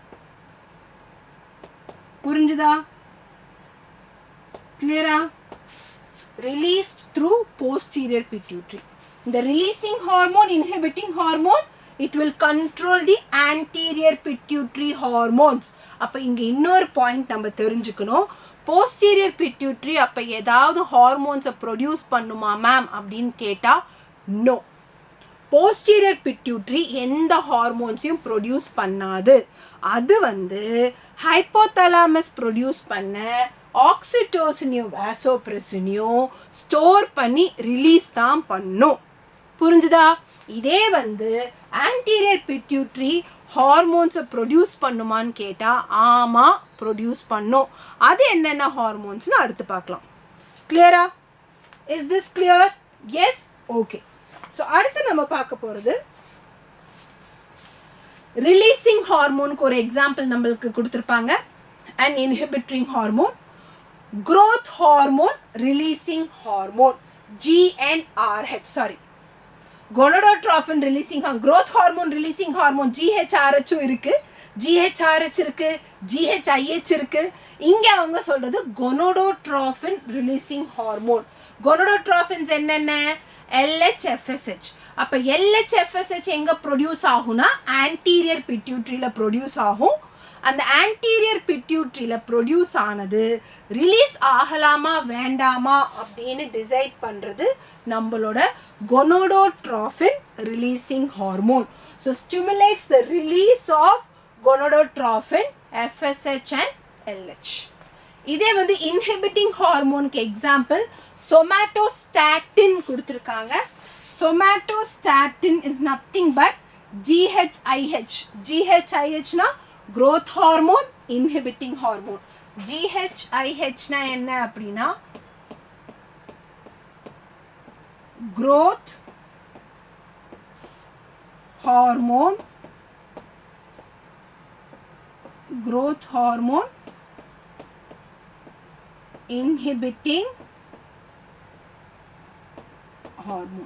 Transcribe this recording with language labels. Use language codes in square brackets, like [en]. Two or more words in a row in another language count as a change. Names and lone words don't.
[ta] புரிஞ்சுதா? Clear? [en] Released through posterior pituitary. The releasing hormone, inhibiting hormone, it will control the anterior pituitary hormones. [ta] அப்ப இங்க இன்னொரு பாயிண்ட் நம்ம தெரிஞ்சுக்கணும். [en] posterior pituitary [ta] அப்ப ஏதாவது [en] hormones produce [ta] பண்ணுமா மேம் அப்படின்னு கேட்டா நோ. [en] posterior pituitary [ta] எந்த [en] hormones produce [ta] பண்ணாது. அது [en] hypothalamus produce [ta] பண்ண ஆக்சிடோசினையும் வாசோப்ரெசினையும் ஸ்டோர் பண்ணி ரிலீஸ் தான் பண்ணும். புரிஞ்சுதா? இதே [en] anterior pituitary hormones produce [ta] பண்ணுமான்னு கேட்டால் ஆமாம், ப்ரொடியூஸ் பண்ணும். அது என்னென்ன ஹார்மோன்ஸ்னு அடுத்து பார்க்கலாம். [en] Clear-ah? Is this clear? Yes? Okay. [ta] ஸோ அடுத்து நம்ம பார்க்க போகிறது [en] releasing hormone [ta] ஒரு எக்ஸாம்பிள் நம்மளுக்கு கொடுத்துருப்பாங்க. [en] and inhibitoring hormone, growth hormone releasing hormone, GnRH, sorry, gonadotrophin releasing hormone, growth hormone releasing hormone, GHRH இருக்கு, GHRH இருக்கு, GHIH இருக்கு. [ta] இங்க அவங்க சொல்றது [en] gonadotrophin releasing hormone. [ta] gonadotropins என்னென்ன? LHFSH. அப்ப LHFSH எங்க ப்ரொடியூஸ் ஆகும்னா [en] anterior pituitary-ல [ta] ப்ரொடியூஸ் ஆகும். அந்த [en] anterior pituitary-ல [ta] ப்ரொடியூஸ் ஆனது ரிலீஸ் ஆகலாமா வேண்டாமா அப்படின்னு டிசைட் பண்றது நம்மளோட [en] gonadotrophin releasing hormone. So stimulates the release of gonadotrophin, FSH and LH. [ta] இதே [en] inhibiting hormone [ta] எக்ஸாம்பிள் somatostatin கொடுத்திருக்காங்க. [en] somatostatin is nothing but GHIH. GHIH னா growth hormone, inhibiting hormone. GHIH னா [ta] என்ன அப்படின்னா [en] growth hormone, inhibiting hormone.